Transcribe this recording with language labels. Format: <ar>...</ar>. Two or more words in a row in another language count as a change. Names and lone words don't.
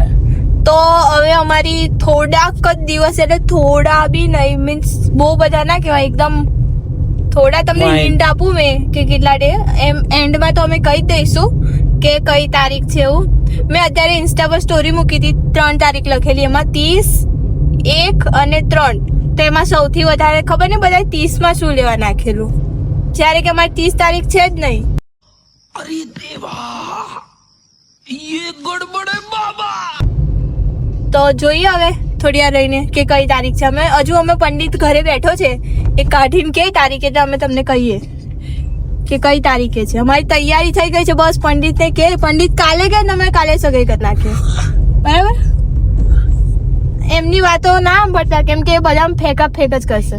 <gu>તો હવે અમારી થોડાક જ દિવસ એટલે થોડા બી નહીં મીન્સ બહુ બધા ના કહેવાય એકદમ થોડા તમને હિન્ટ આપું મેં કે કેટલા ડે એમ એન્ડમાં તો અમે કહી દઈશું કે કઈ તારીખ છે એવું. મેં અત્યારે ઇન્સ્ટા પર સ્ટોરી મૂકી હતી 3 તારીખ લખેલી, એમાં 30, 1 અને 3. તો એમાં સૌથી વધારે ખબર ને બધા 30 માં શું લેવા નાખેલું, જ્યારે કે અમારી 30 તારીખ છે જ નહીં.</gu> <hi>अरे देवा ये गड़बड़ है बाबा.</hi> <gu>તો જોઈએ હવે થોડી વાર રહીને કે કઈ તારીખ છે. અમે પંડિત ઘરે બેઠો છે એ કાઢીને કઈ તારીખ એટલે અમે તમને કહીએ કે કઈ તારીખે છે. અમારી તૈયારી થઈ ગઈ છે, બસ પંડિતને કે પંડિત કાલે કે અમે કાલે સગાઈ કરી નાખીએ. બરાબર, એમની વાતો ના સાંભળતા કેમ કે એ બધા ફેક જ કરશે.</gu>